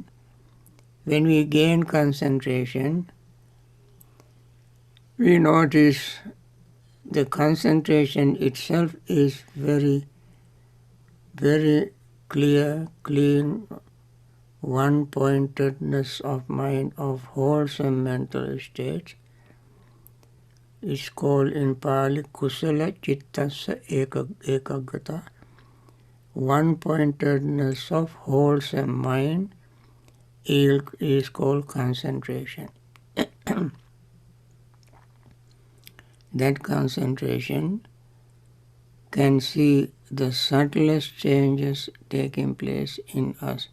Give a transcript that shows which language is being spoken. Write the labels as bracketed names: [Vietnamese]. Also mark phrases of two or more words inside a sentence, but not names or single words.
[English] When we gain concentration, we notice the concentration itself is very, very clear, clean, one-pointedness of mind, of wholesome mental states. It's called in Pali [Pali] kusala chittassa ekaggata. [English] One-pointedness of wholesome mind is called concentration. That concentration can see the subtlest changes taking place in us.